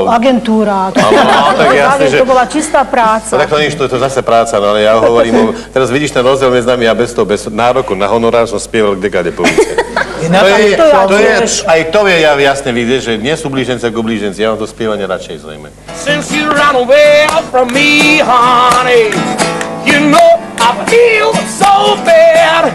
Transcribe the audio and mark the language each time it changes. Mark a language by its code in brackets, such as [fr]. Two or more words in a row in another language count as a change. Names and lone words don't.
[sk] Agentúra. To bola čistá práca. Tak to nič, to je zase práca, no ale ja hovorím, teraz vidíš ten rozdiel medzi nami, ja bez nároku na honorár som spieval kdekade po ulici. Aj to je jasne vidieť, že nie sú blíženci ako blíženci, ja mám to spievanie radšej zrejme. [en] Since you ran away from me, honey, you know I feel so bad.